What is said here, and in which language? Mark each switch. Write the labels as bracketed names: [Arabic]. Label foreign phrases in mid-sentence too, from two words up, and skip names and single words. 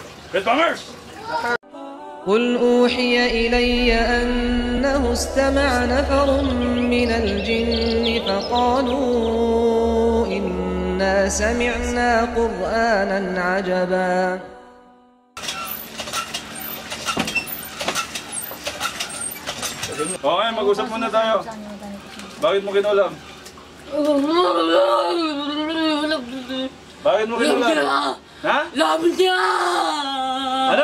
[English] Red Bangers! [Arabic] قل أوحي إلي أنه استمع نفر من الجن فقالوا إنا سمعنا قرآنا عجبا [Filipino] Okay, mag-usap muna tayo. Bakit mo kinulam? Bakit mo kinulam? Ha? Love niya! Ano?